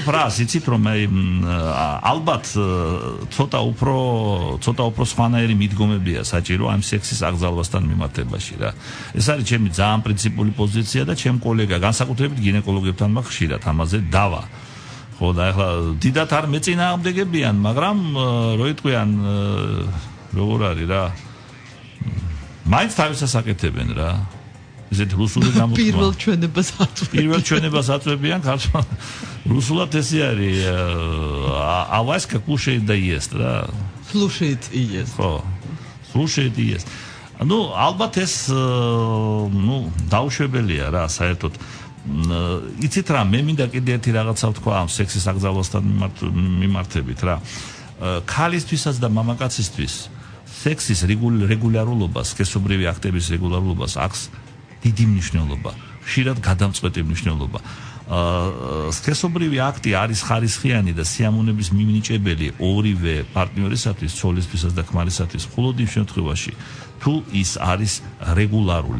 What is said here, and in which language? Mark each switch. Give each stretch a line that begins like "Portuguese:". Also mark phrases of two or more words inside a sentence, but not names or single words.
Georgian: რა იცით რომ ალბათ ცოტა უფრო სხვანაირი მიდგომებია საჭირო ამ სექსის აკრძალვასთან მიმართებაში რა ეს არის ჩემი ძალიან პრინციპული პოზიცია და ჩემ კოლეგა განსაკუთრებით გინეკოლოგებთან მაქვს ხშირად ამაზე დავა ხო და ახლა დიდათ არ მეწინააღმდეგებიან მაგრამ რო იტყვიან როგორ არის რა მაინც თავისას აკეთებენ რა ესეთ რუსული გამოთქმა პირველ ჩვენებას აწვევიან ქართულ რუსულად ესე არის ავასკა
Russian: кушает да ест
Georgian: რა
Russian: слушает и ест
Georgian: ხო
Russian: слушает и ест ну
Georgian: ალბათ ეს ну დაუშვებელია რა საერთოდ იცით რა მე მინდა კიდე ერთი რაღაცა ვთქვა ამ სექსის აკრძალვასთან მიმართებით რა ქალისთვისაც და მამაკაცისთვის სექსის რეგულარულობას სქესობრივი აქტების რეგულარულობას აქვს დიდი მნიშვნელობა ხშირად გადამწყვეტი მნიშვნელობა სქესობრივი აქტი არის ხარისხიანი და სიამოვნების მიმნიჭებელი ორივე პარტნიორისათვის, ცოლისთვისაც და ქმარისათვის, მხოლოდ იმ შემთხვევაში, თუ ის არის რეგულარული.